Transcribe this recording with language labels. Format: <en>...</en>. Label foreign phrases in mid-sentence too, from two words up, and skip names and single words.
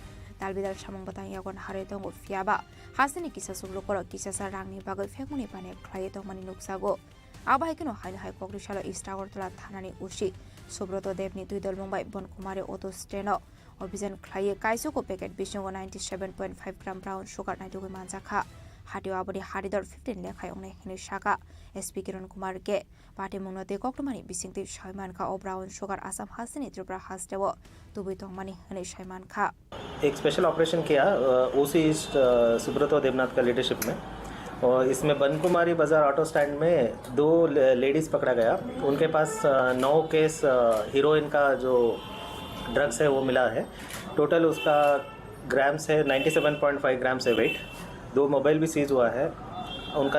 <trp>Dalbidal Shamung Batang Yagon Hare Dongo Fiaba Hasini Kisa Sublokoro Kisa Sarangni Bagai Fekmuni Bane Klaye Tongmani Nuksago Abahikino Hai Kokrishala Istragortola Thanani Ushi Subroto Debni Tuidol Mumbai Bonkumare Auto Steno Obijan Klaye Kaisuko packet Bishingo 97.5</trp> <en>gram brown sugar</en> <trp>Naidugu Manjaka Hatio Abudi Hadidor 15 Lekai Ongne Hini Shaka SP Kiran Kumar Ke Party Mungnote Koktomani Bisingti Shaiman Ka O</trp> <en>brown sugar</en> <trp>Assam Hasini Tripura Hastewo Tubi Tongmani Hini Shaiman Ka</trp> <hi>एक</hi> <en>special operation</en> <hi>किया ओसी ईस्ट सुब्रतो देवनाथ का लीडरशिप में और इसमें बनकुमारी बाज़ार</hi> <en>auto stand</en> <hi>में 2 लेडीज़ पकड़ा गया उनके पास 9 केस हीरोइन का जो ड्रग्स है वो मिला है टोटल उसका ग्राम्स है 97.5 ग्राम्स है वेट 2 मोबाइल भी सीज हुआ है उनका</hi>